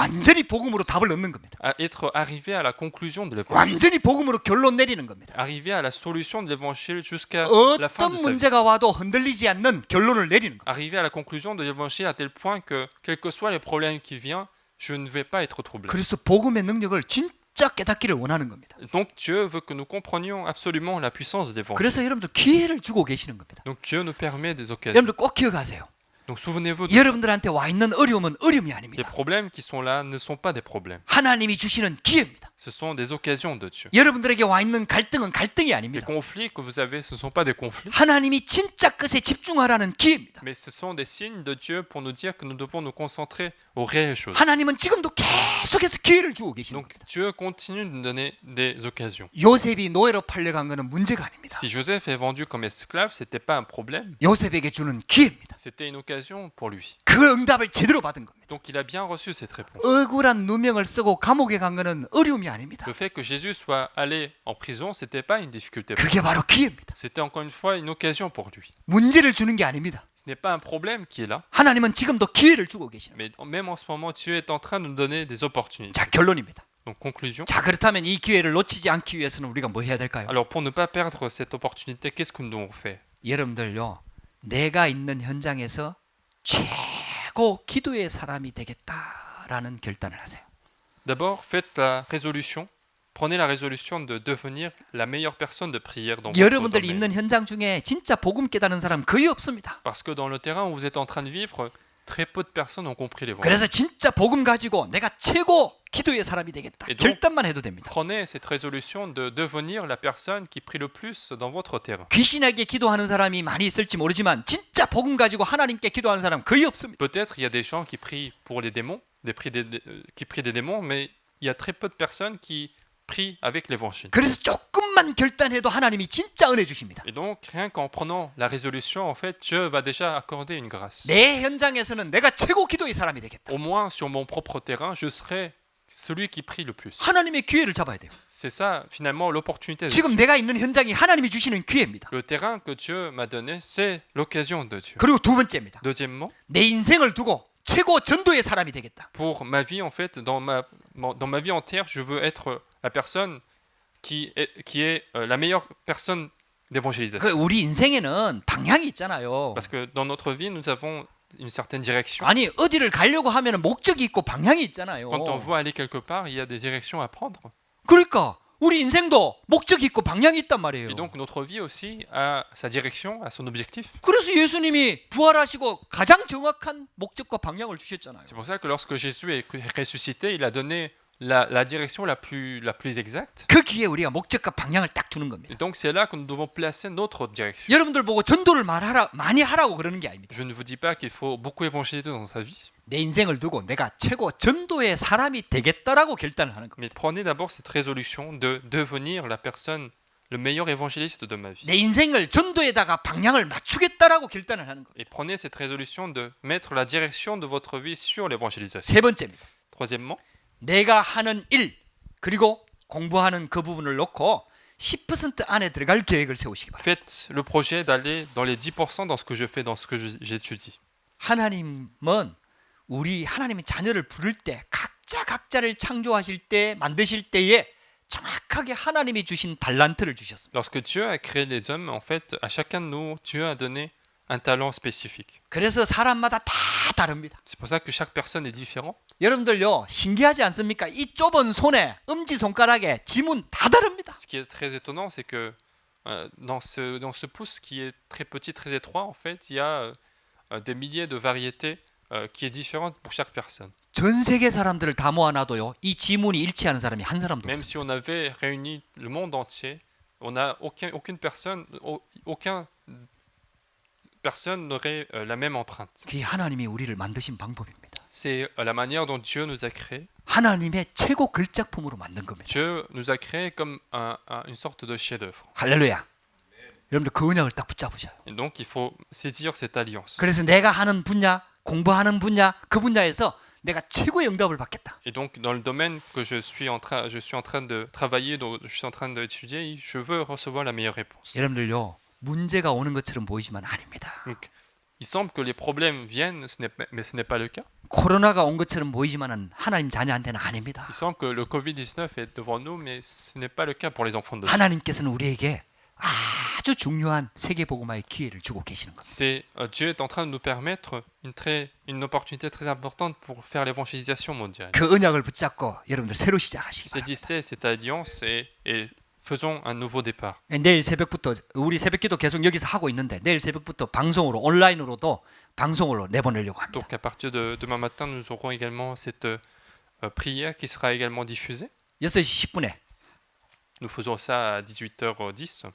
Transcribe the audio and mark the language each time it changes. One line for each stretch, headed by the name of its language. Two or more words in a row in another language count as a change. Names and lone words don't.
Korean: 완전히 복음으로 답을 얻는 겁니다.
French: À être arrivé à la conclusion de l'évangile.
Korean: 완전히 복음으로 결론 내리는 겁니다.
French: Arriver à la solution de l'évangile jusqu'à la fin
Korean: 어떤
French: de sa vie.
Korean: 문제가 와도 흔들리지 않는 결론을 내리는 겁니다.
French: Arriver à la conclusion de l'évangile à tel point que, quels que soient les problèmes qui viennent, je ne vais pas être troublé.
Korean: 그래서 복음의 능력을 진짜 깨닫기를 원하는 겁니다.
French: Donc Dieu veut que nous comprenions absolument la puissance de l'évangile.
Korean: 그래서 여러분들 기회를 주고 계시는 겁니다.
French: Donc Dieu nous permet des occasions.
Korean: 여러분들 꼭 기억하세요.
French: Donc souvenez-vous,
Korean: 여러분들한테 와 있는 어려움은 어려움이
French: les
Korean: 아닙니다.
French: problèmes qui sont là ne sont pas des problèmes.
Korean: 하나님이 주시는 기회입니다.
French: Ce sont des occasions de Dieu.
Korean: 여러분들에게 와 있는 갈등은 갈등이
French: Les
Korean: 아닙니다.
French: conflits que vous avez, ce ne sont pas des conflits,
Korean: 하나님이 진짜 끝에 집중하라는 기회입니다.
French: mais ce sont des signes de Dieu pour nous dire que nous devons nous concentrer aux réelles choses.
Korean: 하나님은 지금도 계속해서 기회를 주고 계시는
French: Donc
Korean: 겁니다.
French: Dieu continue de nous donner des occasions.
Korean: 요셉이 노예로 팔려간 거는 문제가 아닙니다.
French: Si Joseph est vendu comme esclave, c'était pas un problème,
Korean: 요셉에게 주는 기회입니다.
French: c'était une occasion pour lui.
Korean: 그 응답을 제대로 받은 겁니다.
French: Donc il a bien reçu cette réponse.
Korean: 억울한 누명을 쓰고 감옥에 간 거는 어려움이 아닙니다.
French: Le fait que Jésus soit allé en prison, c'était pas une difficulté pour lui.
Korean: 그게 바로 기회입니다.
French: C'était encore une fois une occasion pour lui.
Korean: 문제를 주는 게 아닙니다.
French: Ce n'est pas un problème qui est là,
Korean: 하나님은 지금도 기회를 주고 계시는
French: mais même en ce moment, Dieu est en train de nous donner des opportunités.
Korean: 자, 결론입니다.
French: Donc conclusion.
Korean: 자, 그렇다면 이 기회를 놓치지 않기 위해서는 우리가 뭐 해야 될까요?
French: Alors pour ne pas perdre cette opportunité, qu'est-ce que nous devons faire?
Korean: 여러분들요. 내가 있는 현장에서 최고 기도의 사람이 되겠다라는 결단을 하세요.
French: D'abord, faites la résolution. Prenez la résolution de devenir la meilleure personne de prière dans votre
Korean: 여러분들
French: domaine.
Korean: 있는 현장 중에 진짜 복음 깨닫는 사람 거의 없습니다.
French: Parce que dans le terrain où vous êtes en train de vivre, très peu de personnes ont compris l'évangile.
Korean: 그래서 진짜 복음 가지고 내가 최고 기도의 사람이 되겠다.
French: Et donc,
Korean: 결단만 해도 됩니다.
French: Prenez cette résolution de devenir la personne qui prie le plus dans votre terrain.
Korean: 귀신에게 기도하는 사람이 많이 있을지 모르지만 진짜 복음 가지고 하나님께 기도하는 사람 거의 없습니다.
French: Peut-être il y a des gens qui prient pour les démons, qui prient des démons, mais il y a très peu de personnes qui prient avec l'évangile.
Korean: 그래서 조금만 결단해도 하나님이 진짜 은혜 주십니다.
French: Et donc, rien qu'en prenant la résolution, en fait, Dieu va déjà accorder une grâce.
Korean: 내 현장에서는 내가 최고 기도의 사람이 되겠다.
French: Au moins, sur mon propre terrain, je serai celui qui prie le plus.
Korean: 하나님의 기회를 잡아야 돼요.
French: C'est ça, finalement, l'opportunité de
Korean: 지금 내가 있는 현장이 하나님이 주시는 기회입니다.
French: Le terrain que Dieu m'a donné, c'est l'occasion de Dieu.
Korean: 그리고 두 번째입니다.
French: Deuxièmement,
Korean: 내 인생을 두고 최고 전도의 사람이 되겠다.
French: pour ma vie, en fait, dans ma vie entière, je veux être la personne qui est la meilleure personne
Korean: 그
French: d'évangélisation.
Korean: 우리 인생에는 방향이 있잖아요.
French: Parce que dans notre vie, nous avons une certaine direction.
Korean: 아니 어디를 가려고 하면 목적이 있고 방향이 있잖아요.
French: Quand on veut aller quelque part, il y a des directions à prendre.
Korean: 그러니까 우리 인생도 목적이 있고 방향이 있단 말이에요.
French: Et donc notre vie aussi a sa direction, a son objectif.
Korean: 그래서 예수님이 부활하시고 가장 정확한 목적과 방향을 주셨잖아요.
French: C'est pour ça que lorsque Jésus est ressuscité, il a donné la direction la plus exacte.
Korean: 거기에 우리가 목적과 방향을 딱 두는 겁니다.
French: Et donc c'est là que nous devons placer notre direction.
Korean: 여러분들 보고 전도를 많이 하라고 그러는 게 아닙니다.
French: Je ne vous dis pas qu'il faut beaucoup évangéliser dans sa vie,
Korean: 내 인생을 두고 내가 최고 전도의 사람이 되겠다라고 결단을 하는 겁니다.
French: mais prenez d'abord cette résolution de devenir la personne, le meilleur évangéliste de ma vie.
Korean: 내 인생을 전도에다가 방향을 맞추겠다라고 결단을 하는 겁니다.
French: Et prenez cette résolution de mettre la direction de votre vie sur l'évangélisation.
Korean: 세 번째입니다.
French: Troisièmement,
Korean: 내가 하는 일 그리고 공부하는 그 부분을 놓고 10% 안에 들어갈 계획을 세우시기 바랍니다.
French: faites le projet d'aller dans les 10% dans ce que je fais, dans ce que j'étudie.
Korean: 하나님은 우리 하나님의 자녀를 부를 때 각자를 창조하실 때 만드실 때에 정확하게 하나님이 주신 달란트를 주셨습니다.
French: Lorsque Dieu a créé les hommes, en fait, à chacun de nous, Dieu a donné un talent spécifique.
Korean: 그래서 사람마다 다 다릅니다.
French: C'est pour ça que chaque personne est différente.
Korean: 여러분들요 신기하지 않습니까? 이 좁은 손에 엄지손가락에 지문 다 다릅니다.
French: Ce qui est très étonnant, c'est que dans ce pouce qui est très petit, très étroit, en fait, il y a des milliers de variétés qui est différente pour chaque personne.
Korean: 전 세계 사람들을 다 모아놔도요 이 지문이 일치하는 사람이 한 사람도
French: Même
Korean: 없습니다.
French: si on avait réuni le monde entier, on n'a aucune personne n'aurait la même empreinte.
Korean: 그게 하나님이 우리를 만드신 방법입니다.
French: C'est la manière dont Dieu nous a créés.
Korean: 하나님의 최고 걸작품으로 만든 겁니다.
French: Dieu nous a créés comme une sorte de chef-d'œuvre.
Korean: 할렐루야. 여러분들 그 언약을 딱 붙잡으셔요.
French: Et donc il faut saisir cette alliance.
Korean: 그래서 내가 하는 분야, 공부하는 분야, 그 분야에서 내가 최고의 응답을 받겠다.
French: Et donc dans le domaine que je suis en train de travailler, dont je suis en train d'étudier, je veux recevoir la meilleure réponse.
Korean: 여러분들요 문제가 오는 것처럼 보이지만 아닙니다.
French: Donc il semble que les problèmes viennent, mais ce n'est pas le cas.
Korean: 코로나가 온 것처럼 보이지만은 하나님 자녀한테는 아닙니다.
French: Il semble que le Covid-19 est devant nous, mais ce n'est pas le cas pour les enfants de Dieu.
Korean: 하나님께서는 우리에게 아주 중요한 세계 복음화의 기회를 주고 계시는 겁니다.
French: C'est Dieu est en train de nous permettre une opportunité très importante pour faire l'évangélisation mondiale.
Korean: 그 언약을 붙잡고 여러분들 새로 시작하시기 바랍니다.
French: Saisissez cette alliance et faisons un nouveau départ.
Korean: 내일 새벽부터 우리 새벽기도 계속 여기서 하고 있는데 내일 새벽부터 방송으로 온라인으로도 방송으로 내보내려고 합니다.
French: Donc à partir de demain matin, nous aurons également cette prière qui sera également diffusée.
Korean: 6시 10분에
French: Nous faisons ça à 18h10.